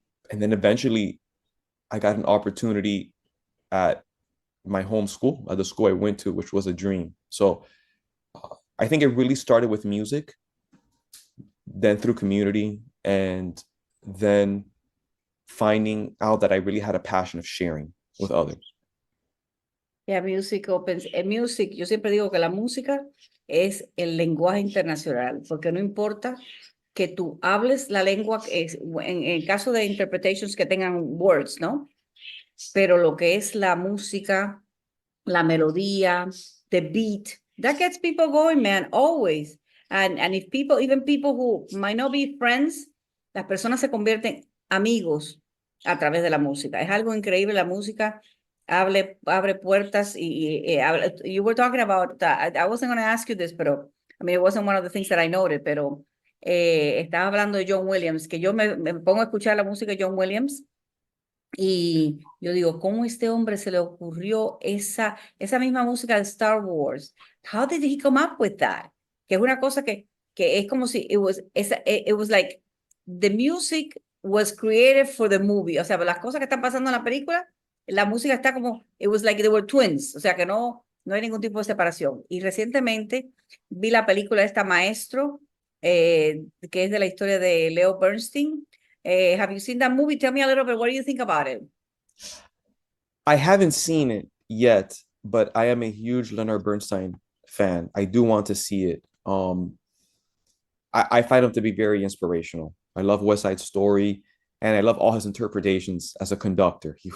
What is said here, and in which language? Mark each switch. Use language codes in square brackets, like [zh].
[en] And then eventually I got an opportunity at my home school, at the school I went to, which was a dream. So I think it really started with music, then through community, and then finding out that I really had a passion of sharing with others. Yeah, music opens. [es] Music, yo siempre digo que la música es el lenguaje internacional, porque no importa que tú hables la lengua, en el caso de interpretations que tengan words, ¿no? Pero lo que es la música, la melodía, [en] the beat, that gets people going, man, always. And if people, even people who might not be friends, [es] las personas se convierten amigos a través de la música. Es algo increíble la música. Abre puertas [en] you were talking about that. I wasn't going to ask you this, [es] pero [en] I mean, it wasn't one of the things that I noted, [es] pero estaba hablando de John Williams, que yo me pongo a escuchar la música de John Williams y yo digo, ¿cómo a este hombre se le ocurrió esa misma música de Star Wars? [en] How did he come up with that? [es] Que es una cosa que es como si [en] it was like the music was created for the movie. [es] O sea, las cosas que están pasando en la película, la música está como, [en] it was like they were twins, [es] o sea que no hay ningún tipo de separación. Y recientemente vi la película de esta Maestro, que es de la historia de Leo Bernstein. [en] Have you seen that movie? Tell me a little bit, what do you think about it? I haven't seen it yet, but I am a huge Leonard Bernstein fan. I do want to see it. I find him to be very inspirational. I love West Side Story. And I love all his interpretations as a conductor.